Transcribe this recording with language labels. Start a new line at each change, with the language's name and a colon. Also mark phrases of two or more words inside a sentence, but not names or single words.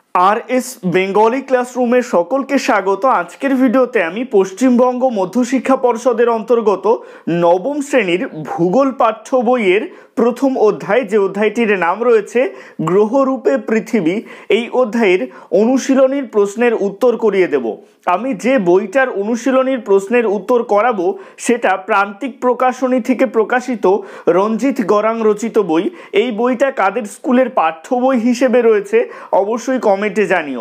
Bangla: আরএস বেঙ্গলি ক্লাসরুমে সকলকে স্বাগত। আজকের ভিডিওতে আমি পশ্চিমবঙ্গ মধ্যশিক্ষা পর্ষদের অন্তর্গত নবম শ্রেণীর ভূগোল পাঠ্য বইয়ের প্রথম অধ্যায় যে অধ্যায়টির নাম রয়েছে গ্রহরূপে পৃথিবী এই অধ্যায়ের অনুশীলনীর প্রশ্নের উত্তর করিয়ে দেব। আমি যে বইটার অনুশীলনীর প্রশ্নের উত্তর করাবো সেটা প্রান্তিক প্রকাশনী থেকে প্রকাশিত রঞ্জিত গরাং রচিত বই। এই বইটা কাদের স্কুলের পাঠ্য বই হিসেবে রয়েছে অবশ্যই কমেন্টে জানিও।